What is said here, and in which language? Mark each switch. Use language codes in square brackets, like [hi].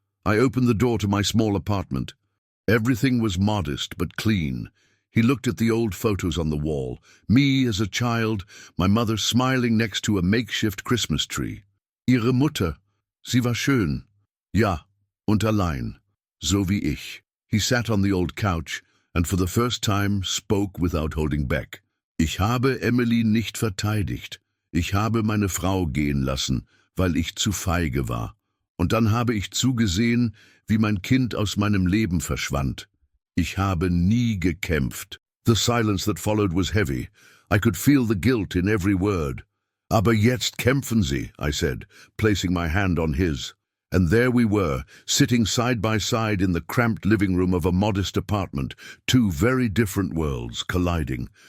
[en] I opened the door to my small apartment. Everything was modest but clean. He looked at the old photos on the wall, me as a child, my mother smiling next to a makeshift Christmas tree. [de] "Ihre Mutter, sie war schön." "Ja, und allein, so wie ich." [en] He sat on the old couch and for the first time spoke without holding back. [de] "Ich habe Emily nicht verteidigt. Ich habe meine Frau gehen lassen, weil ich zu feige war. Und dann habe ich zugesehen, wie mein Kind aus meinem Leben verschwand. Ich habe nie gekämpft. [en] The silence that followed was heavy. I could feel the guilt in every word. [de] Aber jetzt kämpfen Sie, [en] I said, placing my hand on his. And there we were, sitting side by side in the cramped living room of a modest apartment, two very different worlds colliding.